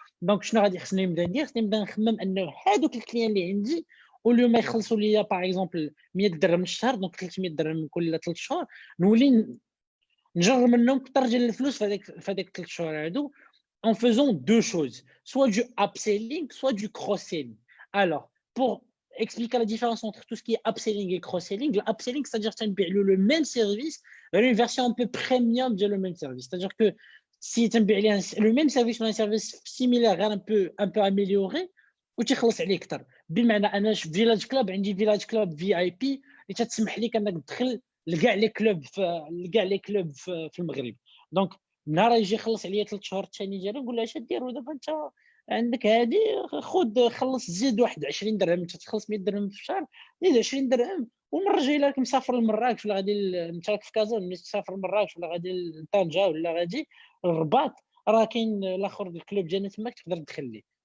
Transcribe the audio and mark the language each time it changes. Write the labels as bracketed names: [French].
[Arabic] دونك شنو غادي خصني نبدا ندير؟ خصني نبدا نخمم انه هذوك الكليون اللي عندي اوليو ما يخلصوا لي باغ اكزومبل 100 درهم الشهر، دونك 300 درهم كل 3 شهور، نولي نجر منهم كثر ديال الفلوس في هذيك 3 شهور هادو [French] en faisant deux choses, soit du upselling, soit du cross-selling. Alors, pour expliquer la différence entre tout ce qui est upselling et cross-selling, le upselling, c'est-à-dire que tu as le même service, une version un peu premium de le même service. C'est-à-dire que si tu as le même service ou un service similaire, un peu amélioré, ou tu [Arabic] خلص عليه اكثر. بمعنى انا في فيلاج كلوب عندي فيلاج كلوب في اي بي اللي تسمح لك انك تدخل لكاع لي كلوب في المغرب. دونك نهار يجي يخلص عليا 3 شهور الثاني ديالو نقول له اش دير دابا انت عندك هادي خذ خلص زيد واحد 20 درهم، انت تخلص 100 درهم في الشهر زيد 20 درهم ومرجع لك مسافر لمراكش ولا غادي انت راك في كازا ملي تسافر لمراكش ولا غادي لطنجه ولا غادي الرباط راه كاين الاخر الكلوب ديالنا تماك تقدر تدخل ليه.